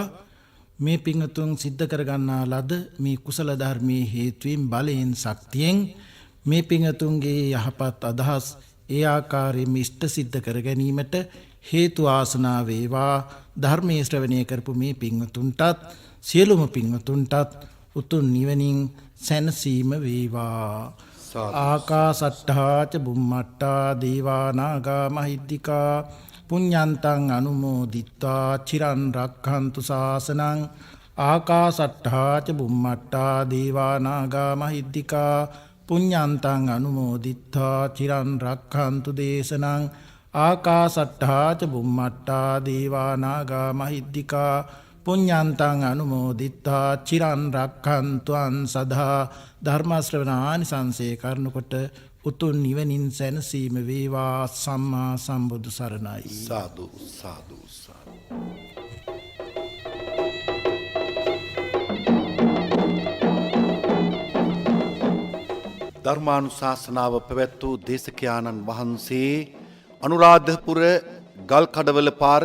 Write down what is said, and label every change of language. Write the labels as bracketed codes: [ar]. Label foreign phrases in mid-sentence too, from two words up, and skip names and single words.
[si] මේ පින්වතුන් සිද්ධ කරගන්නා ලද මේ කුසල ධර්මයේ හේතුවෙන් බලයෙන් ශක්තියෙන් මේ පින්වතුන්ගේ යහපත් අදහස් ඒ ආකාරයෙන් ඉෂ්ට සිද්ධ කර ගැනීමට හේතු ආසනා වේවා. ධර්මයේ ශ්‍රවණය කරපු මේ පින්වතුන්ටත් සියලුම පින්වතුන්ටත් උතුම් නිවනින් සැනසීම වේවා. [pi] ආකාසට්ඨා ච බුම්මට්ඨා දේවා නාග මහිද්దికා පුඤ්ඤන්තං අනුමෝදිත්වා චිරන් රක්ඛන්තු ශාසනං. ආකාසට්ඨා ච බුම්මට්ඨා දේවා නාග මහිද්దికා පුඤ්ඤන්තං අනුමෝදිත්වා චිරන් රක්ඛන්තු දේශනං. ආකාසට්ඨා ච බුම්මට්ඨා දේවා නාග මහිද්దికා පුඤ්ඤන්තං අනුමෝදිත්වා චිරන් රක්ඛන්තුං සදා. [si] ධර්ම ශ්‍රවණානිසංසේ කරනකොට උතුම් නිවනින් සැනසීම වේවා. සම්මා සම්බුදු සරණයි. සාදු සාදු සාදු. ධර්මානුශාසනාව පැවැත් වූ දේශකයාණන් වහන්සේ අනුරාධපුර ගල්කඩවල පාර